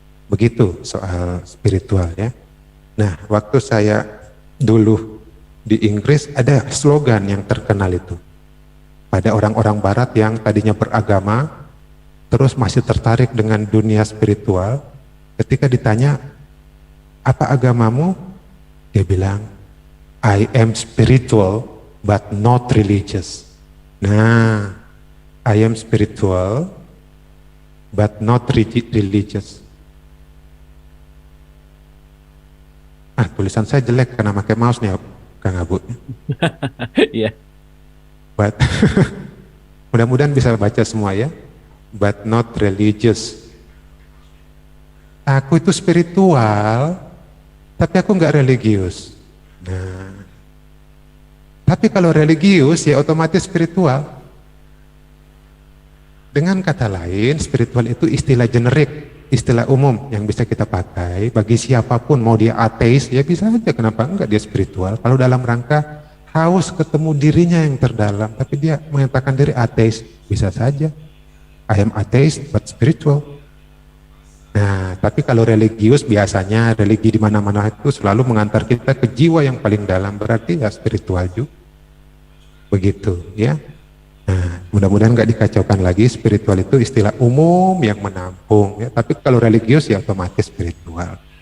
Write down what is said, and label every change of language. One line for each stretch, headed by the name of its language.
Indonesian: Begitu soal spiritual ya. Nah, waktu saya dulu di Inggris ada slogan yang terkenal itu. Pada orang-orang barat yang tadinya beragama, terus masih tertarik dengan dunia spiritual, ketika ditanya, apa agamamu?
English: Dia bilang, I am spiritual but not religious. Nah, I am spiritual but not religious.
Indonesian: Tulisan saya jelek karena pakai mouse nih, Kang Abu. Iya. But mudah-mudahan bisa baca semua ya.
English: But not religious.
Indonesian: Aku itu spiritual, tapi aku nggak religius. Nah, tapi kalau religius ya otomatis spiritual. Dengan kata lain, spiritual itu istilah generik, istilah umum yang bisa kita pakai bagi siapapun, mau dia ateis ya bisa aja, kenapa enggak dia spiritual. Kalau dalam rangka haus ketemu dirinya yang terdalam, tapi dia mengatakan diri ateis, bisa saja.
English: I am atheist but spiritual.
Indonesian: Nah, tapi kalau religius biasanya religi di mana-mana itu selalu mengantar kita ke jiwa yang paling dalam, berarti ya spiritual juga. Begitu ya. Nah, mudah-mudahan nggak dikacaukan lagi, spiritual itu istilah umum yang menampung ya, tapi kalau religius ya otomatis spiritual.